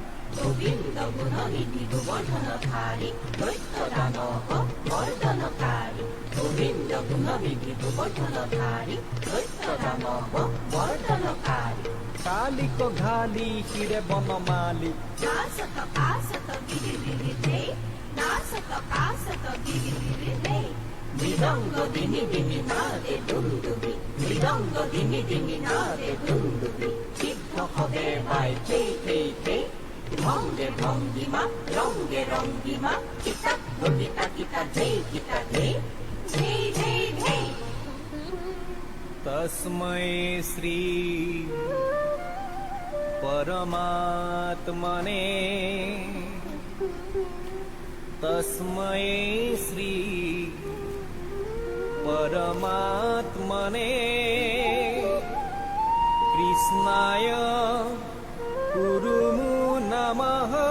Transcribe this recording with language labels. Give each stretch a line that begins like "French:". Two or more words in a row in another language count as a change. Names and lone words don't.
Assamese: গোবিন্দ গুণনিধি গোবৰ্ধন ধাৰী দৈত্য দানৱ মৰ্দনকাৰী গোবিন্দ গুণনিধি গোবৰ্ধন ধাৰী দৈত্য দানৱ মৰ্দনকাৰী কালিক ঘালি শিৰে বনমালী নাচত কাচত গিৰি ৰে নাচত কাচত গিৰি ৰে মৃদঙ্গ দিনি দিনি নাদে দুন্দুবি মৃদঙ্গ দিনি দিনি নাদে দুন্দুবি সিদ্ধ হবে বাই থে থে থে ভঙ্গে ভঙ্গিমা রঙ্গে রঙ্গিমা কিতা গিতা কিতা ধে ধে ধে ধে
Sanskrit: তস্मै শ্রী परमात्मने तस्मै श्री परमात्मने कृष्णाय कुरुमु नमः